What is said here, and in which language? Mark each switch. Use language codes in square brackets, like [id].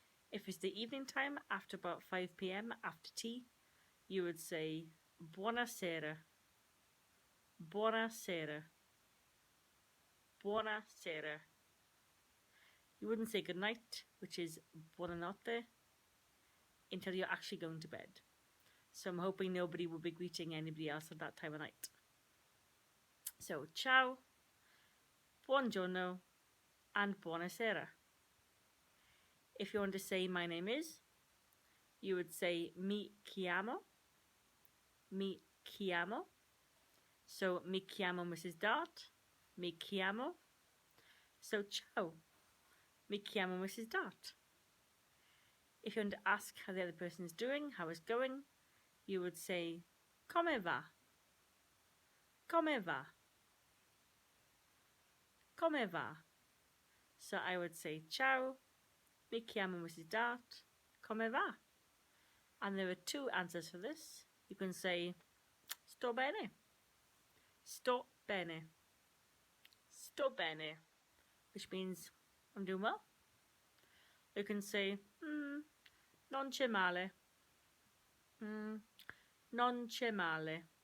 [en] If it's the evening time, after about 5 PM, after tea, you would say [it] buonasera, buonasera, buonasera. [en] You wouldn't say good night, which is buonanotte, until you're actually going to bed. So I'm hoping nobody will be greeting anybody else at that time of night. So [it] ciao, buongiorno, [en] and [it] buonasera. [en] If you want to say my name is, you would say [it] mi chiamo, mi chiamo. [en] So [it] mi chiamo Mrs Dart, mi chiamo. [en] So [it] ciao, mi chiamo Mrs Dart. [en] If you want to ask how the other person is doing, how it's going, you would say [it] come va, come va, come va. [en] So I would say [it] ciao, mi chiamo Mrs Dart, come va. [en] And there are two answers for this. You can say [it] sto bene, sto bene, sto bene, [en] which means I'm doing well. You can say [it] non c'è male, non c'è male.